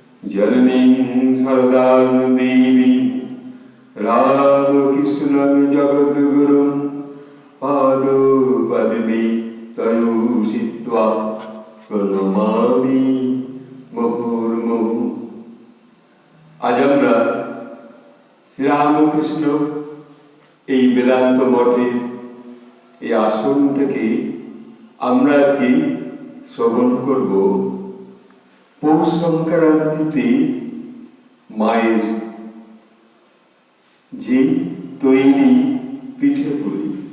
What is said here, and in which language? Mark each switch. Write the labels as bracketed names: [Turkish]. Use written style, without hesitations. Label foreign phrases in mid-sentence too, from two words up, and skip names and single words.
[Sanskrit] जननीं सरदां देवीं रामकृष्णं जगद्गुरुं पादपद्मे तयोषित्वा प्रणमामि मुहुर्मुहुः। [Bangla] আজ আমরা শ্রীরামকৃষ্ণ এই বেদান্ত মঠের এই আসন থেকে আমরা আজকে শ্রবণ করব পৌষ সংক্রান্তিতে মায়ের যে তৈরি পিঠে পুলি।